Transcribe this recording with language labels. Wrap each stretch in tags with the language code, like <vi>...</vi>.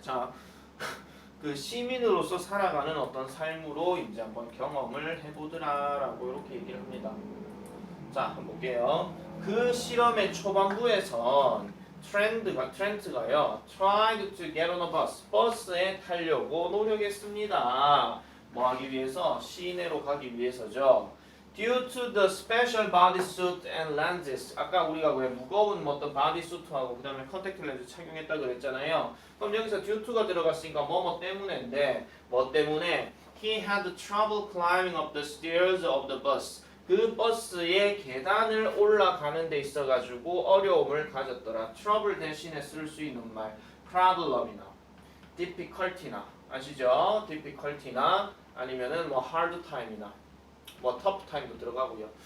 <ko>자, 그 시민으로서 살아가는 어떤 삶으로 이제 한번 경험을 해보더라라고 이렇게 얘기를 합니다. 자, 한번 볼게요. 그 실험의 초반부에선 트렌트가요,</ko> <en>tried to get on a bus,</en> <ko>버스에 타려고 노력했습니다. 뭐 하기 위해서? 시내로 가기 위해서죠.</ko> <en>Due to the special bodysuit and lenses.</en> <ko>아까 우리가 왜 무거운 어떤 bodysuit하고 그 다음에 컨택트 렌즈 착용했다 그랬잖아요. 그럼 여기서 due to가 들어갔으니까 뭐 때문인데 뭐 때문에</ko> <en>he had trouble climbing up the stairs of the bus.</en> <ko>그 버스의 계단을 올라가는 데 있어가지고 어려움을 가졌더라. trouble 대신에 쓸 수 있는 말 problem이나 difficulty나 아시죠? difficulty나 아니면은 뭐 hard time이나 뭐 tough time도 들어가고요.</ko>